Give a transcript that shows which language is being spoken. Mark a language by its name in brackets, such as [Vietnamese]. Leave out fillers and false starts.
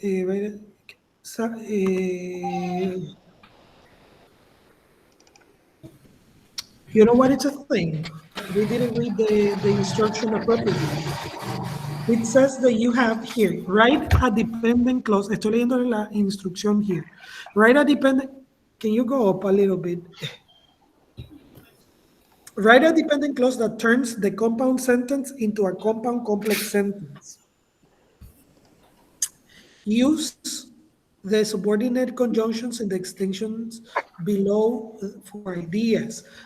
[English] You know what? It's a thing. We didn't read the instruction appropriately. It says that you have here, write a dependent clause. [Spanish] Estoy leyendo la instrucción here. [English] Write a dependent. Can you go up a little bit? Write a dependent clause that turns the compound sentence into a compound complex sentence. Use the subordinate conjunctions and the extensions below for ideas.